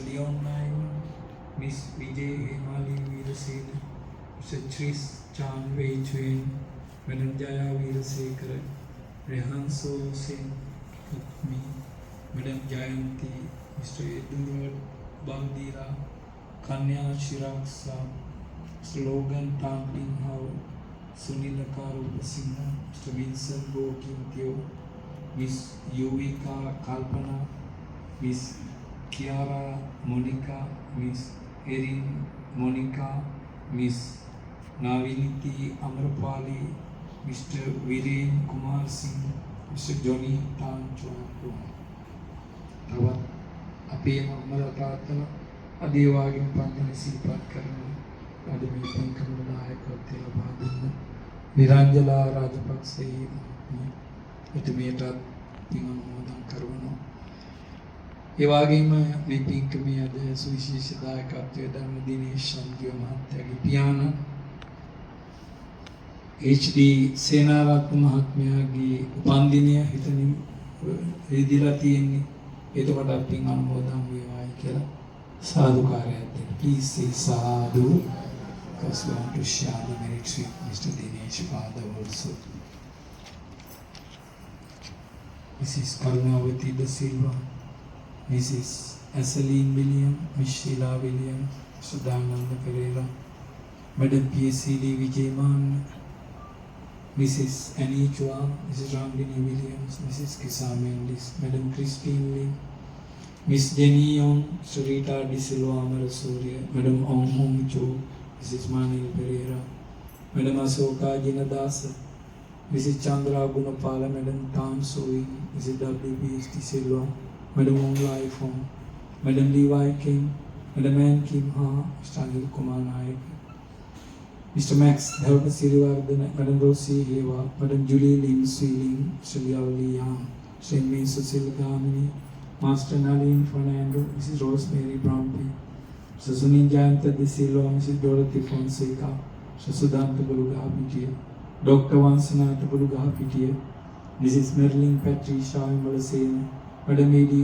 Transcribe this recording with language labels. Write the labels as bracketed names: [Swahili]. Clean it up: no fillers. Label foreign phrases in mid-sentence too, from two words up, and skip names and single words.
[English] Leon Nayan, Miss Vijay Hemali Veerasena, Mr. Tris Chan Wei Chuen, Madam Jaya Veerasekara, Rehanso Singh Kutmi, Madam Jayanti, Mr. Edward Bandira, Kanya Shiraksa, Slogan Tamping How, Sunila Karupasingha, Mr. Vincent Go Kim Teo, Miss Yuvika Kalpana, Miss Kiara Monica, Miss Erin Monica, Miss Naviniti Amrapali, Mr. Viren Kumar Singh, Mr. Johnny Tan Chuan. [Sinhala] තවත් අපේ අම්මලා තාත්තලා අද ඒ වගේම පන්තින සිල්පත් කරනවා. අද මේ පින්කම නායකත්වය ලබා දුන්න නිරංජලා රාජපක්ෂ එතුමියටත් පින් අනුමෝදන් කරනවා. ඒ වගේම මේ පින්කමේ අද සුවිශේෂ දායකත්වයේ දරන දිනේෂ් සංජීව මහත්තයාගේ පියාණන් HD සේනාරත්න මහත්මයාගේ උපන්දිනය හිතනින් එදිලා තියෙන්නේ. එතකොට අපින් අනුමෝදන් වේවායි කියලා සාදුකාරයක් දෙන්න. [English] Please say sadhu because we want to share the merits with Mr. Dinesh father also. Mrs. Karunavati Da Silva, Mrs. Asaline William, Miss Sheila William, Sudananda Pereira, Madam P.S.C.D. Vijayaman, Mrs. Annie Chua, Mrs. Ramdini Williams, Mrs. Kisa Mendes, Madam Christine Lim, Miss Jenny Young, Sarita De Silva Amarasuriya, Madam Ong Hong Cho, Mrs. Manil Pereira, Madam Asoka Jinadasa, Mrs. Chandra Gunapala, Madam Tan Soi, Mrs. W.B.S. De Silva, Madam Ong Lai Fong, Madam Levi King, Madam Ann Kim Ha, Mr. Anil Kumar Naik, Mr. Max Dharma Sirivardhana, Madam Rosie Heva, Madam Julie Lim Sweeling, Mr. Liao Yang, Mr. M. Susil Gamini, Master Nalin Fernando, Mrs. Rosemary Bromby, Mr. Sunin Jayanta De Silva, Mrs. Dorothy Fonseca, Mr. Sudanta Bulugaha Pitia, Dr. Vansanata Bulugaha Pitia, Mrs. Merlin Patricia Malasena, Madam A.D.